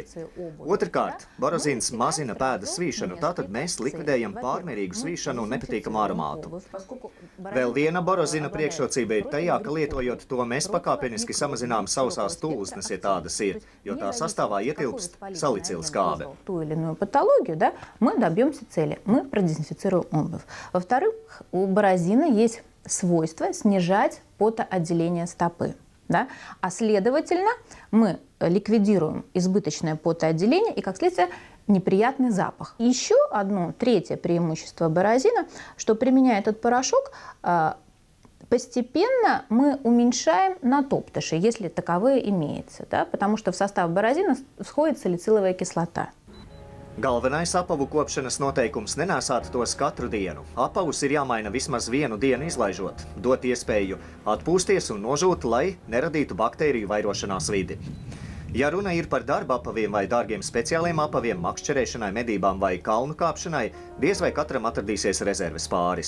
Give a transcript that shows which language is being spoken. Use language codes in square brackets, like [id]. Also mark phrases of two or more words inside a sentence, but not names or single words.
[lv] Otrkārt, borozins mazina pēdas svīšanu, tātad mēs likvidējam pārmērīgu svīšanu un nepatīkamu aromātu. Vēl viena borozina priekšrocība ir tajā, ka lietojot to, mēs pakāpeniski samazinām sausās tūznes, ja tādas ir, jo tā sastāvā ietilpst salicilskābe. [ru] Мы добьемся цели, мы продезинфицируем обувь. Во-вторых, у борозина есть свойство снижать потоотделение стопы. Да? А следовательно, мы ликвидируем избыточное потоотделение и, как следствие, неприятный запах. Еще одно, третье преимущество борозина, что применяя этот порошок, постепенно мы уменьшаем натоптыши, если таковые имеются, да? Потому что в состав борозина входит салициловая кислота. [lv] Galvenais apavu kopšanas noteikums nenēsāt tos katru dienu. Apavus ir jāmaina vismaz vienu dienu izlaižot, dot iespēju atpūsties un nožūt, lai neradītu baktēriju vairošanās vidi. Ja runa ir par darba apaviem vai dārgiem speciāliem apaviem, makšķerēšanai, medībām vai kalnu kāpšanai, diez vai katram atradīsies rezerves pāris.